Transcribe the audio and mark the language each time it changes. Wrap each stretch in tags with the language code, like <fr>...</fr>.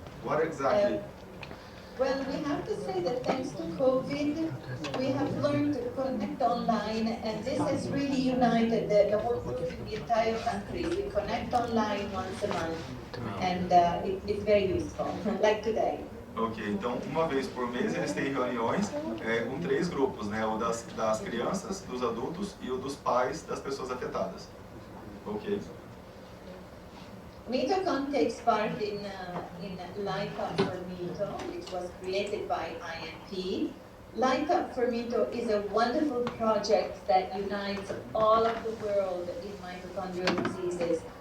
<en>What exactly? Well, we have to say that thanks to COVID, we have learned to connect online, and this has really united the whole group in the entire country. We connect online once a month, and it's very useful, like today.</en> <pt>Ok, então uma vez por mês eles têm reuniões com 3 grupos, né? O das crianças, dos adultos e o dos pais das pessoas afetadas.</pt> <en>Ok. MITOCON takes part in Light Up for Mito, which was created by INP. Light Up for Mito is a wonderful project that unites all of the world in mitochondrial diseases.</en>